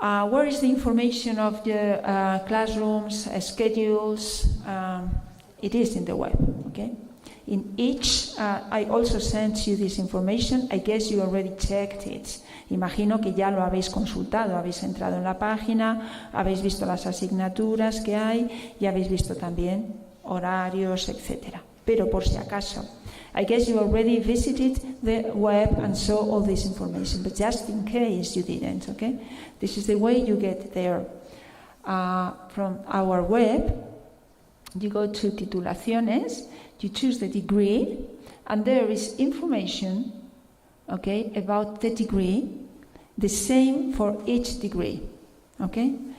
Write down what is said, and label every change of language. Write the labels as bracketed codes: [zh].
[en] Where is the information of the classrooms, schedules? It is in the web, okay? In each, I also sent you this information. I guess you already checked it. [es] Imagino que ya lo habéis consultado, habéis entrado en la página, habéis visto las asignaturas que hay y habéis visto también horarios, etc. Pero por si acaso, [en] I guess you already visited the web and saw all this information, but just in case you didn't, okay? This is the way you get there. From our web, you go to titulaciones, you choose the degree, and there is information, okay, about the degree, the same for each degree, okay?